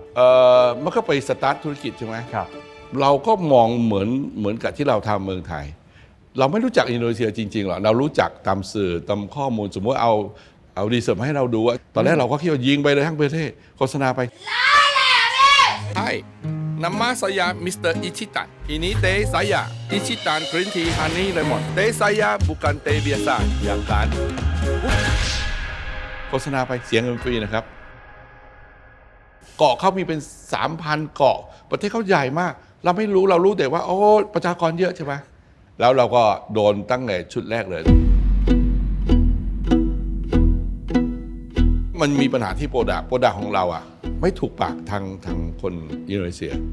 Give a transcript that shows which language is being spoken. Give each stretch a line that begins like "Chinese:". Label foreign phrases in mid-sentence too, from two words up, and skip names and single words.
Thai: มันก็ไปสตาร์ทธุรกิจใช่ไหม ครับ เราก็มองเหมือนกับที่เราทำเมืองไทย เราไม่รู้จักอินโดนีเซียจริงๆหรอกเรารู้จักตามสื่อตามข้อมูลสมมติเอารีเสิร์ชมาให้เราดูว่าตอนแรกเราก็คิดว่ายิงไปเลยทั้งประเทศโฆษณาไปใช่
Indonesian: Nama saya Mr. Ichitan. Ini teh saya. Ichitan Green Tea Honey Lemon. Teh saya bukan teh biasa, ya kan?
Thai: โฆษณาไปเสียเงินฟรีนะครับ เกาะเขามีเป็น 3,000 เกาะ ประเทศเขาใหญ่มาก เราไม่รู้เรารู้แต่ว่าโอ้ประชากรเยอะใช่ไหมแล้วเราก็โดนตั้งแต่ชุดแรกเลย มันมีปัญหาที่โปรดักต์ของเราอ่ะไม่ถูกปากทางคนอินโดนีเซีย